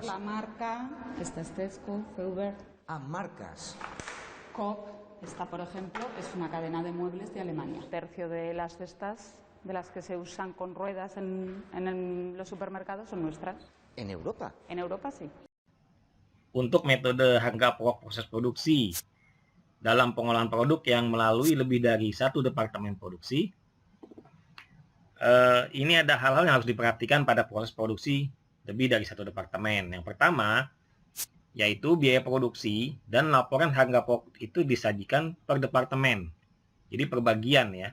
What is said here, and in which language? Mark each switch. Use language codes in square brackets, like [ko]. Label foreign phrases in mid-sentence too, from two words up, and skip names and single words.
[es] La marca, esta es Tesco, Feuber. Ah, marcas. Coop, esta por ejemplo, es una cadena de muebles de Alemania. Un tercio de las cestas de las que se usan con ruedas en los supermercados son nuestras. ¿En Europa? En Europa sí. [id] Untuk metode harga pokok proses produksi dalam pengolahan produk yang melalui lebih dari satu departemen produksi, ini ada hal-hal yang harus diperhatikan pada proses produksi lebih dari satu departemen. Yang pertama, yaitu biaya produksi dan laporan harga pokok itu disajikan per departemen, jadi per bagian ya.